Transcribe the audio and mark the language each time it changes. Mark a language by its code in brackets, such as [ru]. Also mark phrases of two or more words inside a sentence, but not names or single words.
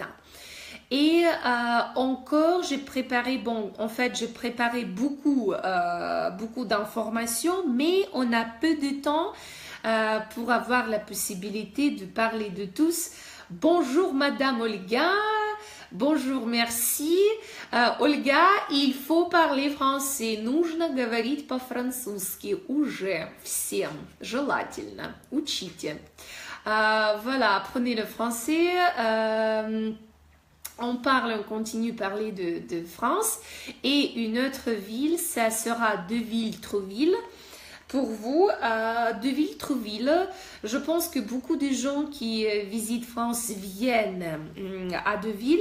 [fr] Et encore, j'ai préparé, j'ai préparé beaucoup d'informations, mais on a peu de temps pour avoir la possibilité de parler de tous. Bonjour Madame Olga, bonjour, merci. Ольга, il faut parler français. [ru] Нужно говорить по-французски уже всем. Желательно. Учите. [fr] Voilà, apprenez le français. On continue de parler de France. Et une autre ville, ça sera Deauville-Trouville. Pour vous, Deauville-Trouville, je pense que beaucoup de gens qui visitent France viennent à Deauville.